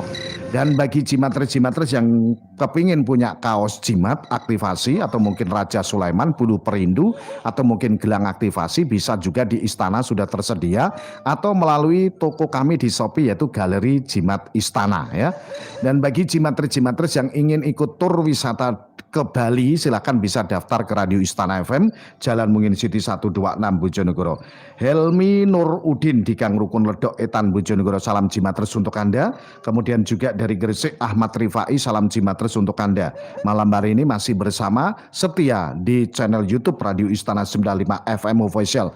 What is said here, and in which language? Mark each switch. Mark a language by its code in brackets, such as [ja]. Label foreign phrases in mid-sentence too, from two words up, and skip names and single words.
[id] Dan bagi jimatres-jimatres yang kepingin punya kaos jimat aktivasi atau mungkin Raja Sulaiman bulu perindu atau mungkin gelang aktivasi, bisa juga di Istana sudah tersedia, atau melalui toko kami di Shopee yaitu Galeri Jimat Istana ya. Dan bagi jimatres-jimatres yang ingin ikut tur wisata ke Bali, silakan bisa daftar ke Radio Istana FM Jalan Mungin City 126 Bojonegoro. Helmi Nur Udin di Gang Rukun Ledok Etan Bojonegoro, salam jimatres untuk Anda. Kemudian juga dari Gresik Ahmad Rifai, salam jimatres untuk Anda. Malam hari ini masih bersama setia di channel YouTube Radio Istana 95 FM Official.